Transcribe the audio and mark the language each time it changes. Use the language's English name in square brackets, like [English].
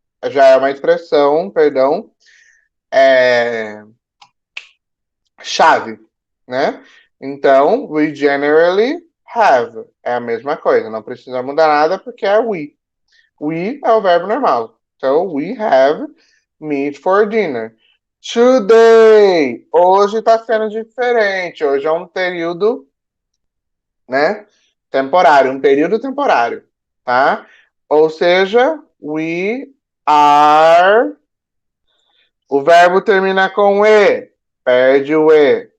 [Portuguese] Já é uma expressão, perdão, é, chave, né? Então, [English] we generally have. [Portuguese] É a mesma coisa, não precisa mudar nada porque é we. We é o verbo normal. Então, [English] we have meat for dinner. Today. [Portuguese] Hoje está sendo diferente. Hoje é um período, né? Temporário, um período temporário, tá? Ou seja, [English] we are. [Portuguese] O verbo termina com e, perde o e.